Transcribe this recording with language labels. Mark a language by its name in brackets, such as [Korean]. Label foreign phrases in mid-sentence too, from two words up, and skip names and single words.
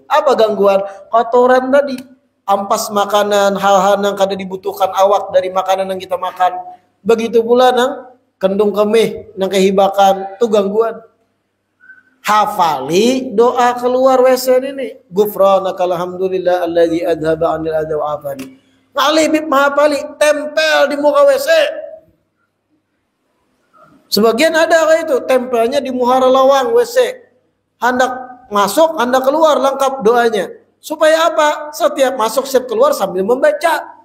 [Banjar] Apa gangguan? Kotoran tadi, ampas makanan, hal-hal yang kada dibutuhkan awak dari makanan yang kita makan. Begitu pula nang kendung kemih, nang kehibakan, itu gangguan. Hafali doa keluar WC ini. [Arabic] غفرانك الحمد لله الذي أذهب عن الأذى وعافاني. [Banjar] Ngalibib mahapali, tempel di muka WC. Sebagian ada kayak itu, tempelnya di muhara lawang WC. Hendak masuk, hendak keluar, lengkap doanya. Supaya apa? Setiap masuk, setiap keluar sambil membaca.